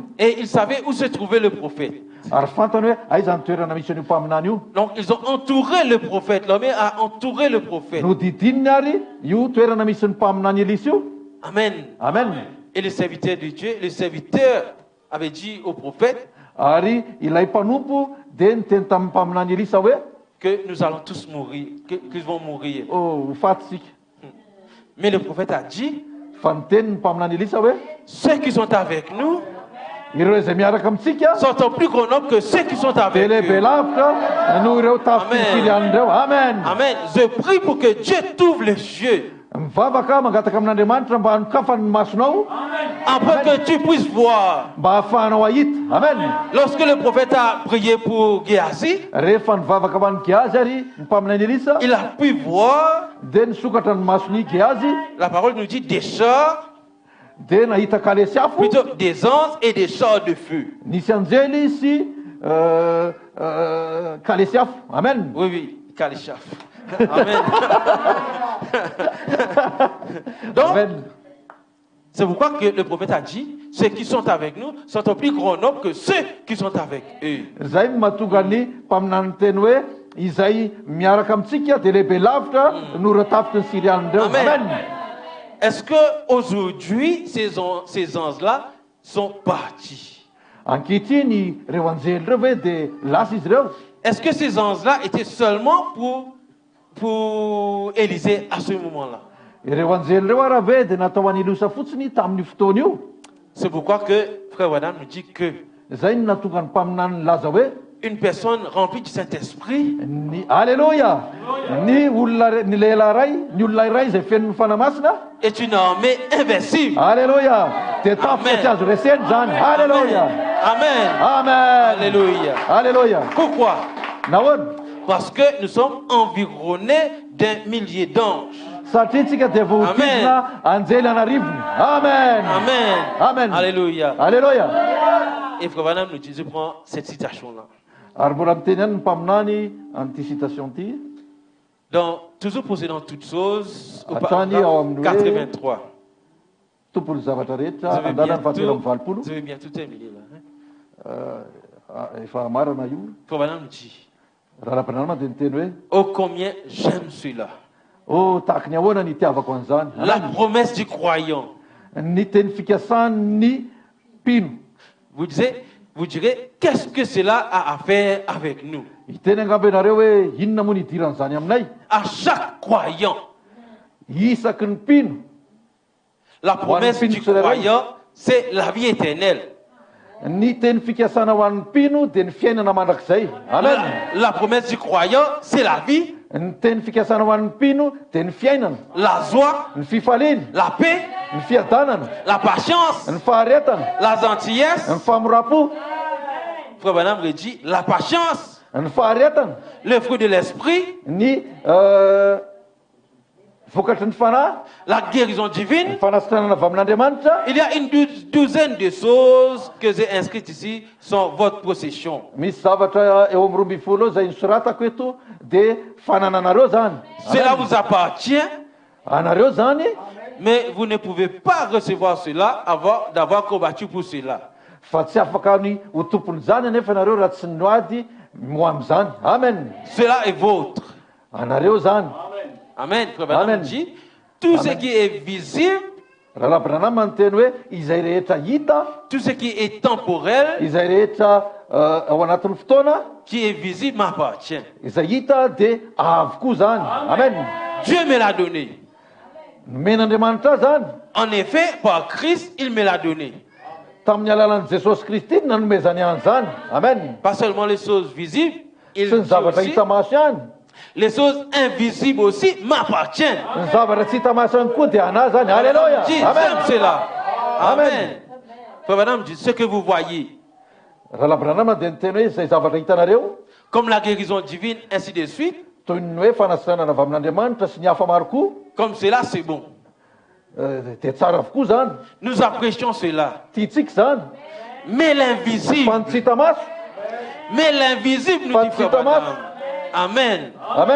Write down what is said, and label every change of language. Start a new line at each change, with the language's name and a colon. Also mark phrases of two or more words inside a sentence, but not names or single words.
French: et ils savaient où se trouvait le prophète.
Malagasy: Ary fantany hoe aiza ny toerana misy an'io mpaminany io.
French: Donc, ils ont entouré le prophète. L'armée a entouré le prophète.
Malagasy: No didininy ary io toerana misy ny mpaminany Elisa io. Amen. Amen.
French: Et le serviteur de Dieu, le serviteur avait dit au prophète
Malagasy: Ary ilay mpanompo dia niteny tamin'ny mpaminany Elisa hoe
French: que nous allons tous mourir, qu'ils vont mourir.
Malagasy: ho faty sika.
French: Mais le prophète a dit,
Malagasy: Fa niteny ny mpaminany Elisa hoe
French: ceux qui sont avec nous
Malagasy: ireo izay miaraka amintsika
French: sont en plus grand nombre que ceux qui sont
Malagasy: dia
French: avec
Malagasy: lehibe
French: eux.
Malagasy: lavitra noho ireo tafitiliany ireo. Amen. Amen.
French: Je prie pour que Dieu t'ouvre les yeux,
Malagasy: Mivavaka mangataka amin'Andriamanitra mba hanokafany ny masonao
French: afin que tu puisses voir.
Malagasy: mba hahafahanao ahita. Amen.
French: Lorsque le prophète a prié pour Géasi,
Malagasy: Rehefa nivavaka ho an'ny Gehazy ary ny mpaminany Elisa
French: il a pu voir,
Malagasy: dia nisokatra ny masony Gehazy
French: la parole nous dit, des chars,
Malagasy: dia nahita kalesiafo,
French: plutôt des anges et des chars de feu.
Malagasy: nisy anjely sy kalesiafo. Amen.
French: Oui, oui, Kalishaf. Amen. Donc, Amen. c'est pourquoi que le prophète a dit, ceux qui sont avec nous sont en plus grand nombre que ceux qui sont avec eux.
Malagasy: Zay no mahatonga ny mpaminany teny hoe izay miaraka amintsika dia lehibe lavitra no ireo tafitry ny Syrianindreo. Amen. Amen.
French: Est-ce que aujourd'hui ces anges-là sont partis?
Malagasy: Ankehitriny ireo anjely ireo ve dia lasa izy ireo?
French: Est-ce que ces anges-là étaient seulement pour Élisée à ce moment-là?
Malagasy: Ireo anjely ireo araha ve dia natao an'ny Elisa fotsiny tamin'ny fotoana io?
French: C'est pourquoi que Frère Wadam nous dit que
Malagasy: Zay no natonga ny mpaminany laza hoe
French: une personne remplie du Saint-Esprit
Malagasy: ny alleluia ny olona ny lehilahy iray ny olona iray izay fenon'ny fanamasina
French: est une armée invincible.
Malagasy: alleluia dia tafika tsy azo reseny zany. Alleluia. Amen. Amen. Alléluia. Alleluia.
French: Pourquoi?
Malagasy: Nahoana?
French: Parce que nous sommes environnés d'un millier d'anges.
Malagasy: Satria tsika dia voahodidina anjely anarivony. Amen. Amen. Amen. Alléluia. Alleluia.
French: Et Frère Vanam nous dit, je prends cette citation-là.
Malagasy: Ary mbola miteny ihany ny mpaminany an'ity citation ty
French: Toujours posé dans toutes choses, au Attendez, paragraphe on va 83.
Malagasy: tompony zavatra rehetra
French: Vous avez
Malagasy: andalany fahatelo amby valopolo.
French: vous avez bien tout terminé là.
Malagasy: Efa marana io.
French: Frère Vanam nous dit,
Malagasy: Raha lampananama dia niteny hoe
French: oh combien j'aime celui-là.
Malagasy: oh tahaka ny ahoana ny itiavako an'izany.
French: La promesse du croyant.
Malagasy: Ny teny fikasan'ny mpino.
French: Vous direz, qu'est-ce que cela a à faire avec nous?
Malagasy: Iteny angamba ianareo hoe inona moa ny idiran'izany aminay?
French: À chaque croyant,
Malagasy: Isaky ny mpino.
French: la promesse du croyant, c'est la vie éternelle.
Malagasy: Ny teny fikasana ho an'ny mpino dia ny fiainana mandrakizay. Amen.
French: La promesse du croyant, c'est la vie,
Malagasy: Ny teny fikasana ho an'ny mpino dia ny fiainana,
French: la joie,
Malagasy: ny fifaliana,
French: la paix,
Malagasy: ny fiadanana,
French: la patience,
Malagasy: ny faharetana,
French: la gentillesse.
Malagasy: ny famorapo,
French: Frère Branham le dit, la patience,
Malagasy: ny faharetana,
French: le fruit de l'esprit,
Malagasy: ny vokatry ny fanahy,
French: la guérison
Malagasy: ny
French: divine.
Malagasy: fanasitranana avy amin'Andriamanitra.
French: Il y a une douzaine de choses que j'ai inscrites ici, sont votre possession.
Malagasy: Misy zavatra eo amin'ny 12 eo izay nisoratako eto dia fanananareo zany.
French: Cela vous appartient,
Malagasy: Anareo zany,
French: mais vous ne pouvez pas recevoir cela avant d'avoir combattu pour cela.
Malagasy: fa tsy afaka ny ho tompony zany anefa anareo raha tsy noady mo amin'izany. Amen.
French: Cela est vôtre.
Malagasy: Anareo zany.
French: Amen. Frère Branham Amen. dit, tout ce qui est visible,
Malagasy: Raha labranama ny teny hoe izay rehetra hita,
French: tout ce qui est temporel,
Malagasy: izay rehetra ao anatin'ny fotoana,
French: qui est visible m'appartient.
Malagasy: izay hita dia avokoa zany. Amen.
French: Dieu me l'a donné.
Malagasy: Men'Andriamanitra zany.
French: En effet, par Christ, il me l'a donné.
Malagasy: Tamin'ny alalan'i Jesosy Kristy no nanomezany ihany zany. Amen.
French: Pas seulement les choses visibles, il
Malagasy: Sy ny
French: dit
Malagasy: zavatra
French: aussi,
Malagasy: hita maso ihany.
French: les choses invisibles aussi m'appartiennent.
Malagasy: Ny zavatra tsy hita maso ihany koa dia anahy zany. Alléluia.
French: Dis, Amen. j'aime cela. Amen. Amen. Frère Branham dit, ce que vous voyez,
Malagasy: Raha labranama dia niteny hoe izay zavatra hitanareo
French: comme la guérison divine, ainsi de suite,
Malagasy: toy ny hoe fanasitranana avy amin'Andriamanitra sy ny hafa maro koa
French: comme cela, c'est bon.
Malagasy: dia tsara avokoa zany.
French: Nous apprécions cela.
Malagasy: Tiantsika zany.
French: Mais l'invisible,
Malagasy: Fa ny tsy hita maso.
French: nous dit Frère Branham. Amen. Amen.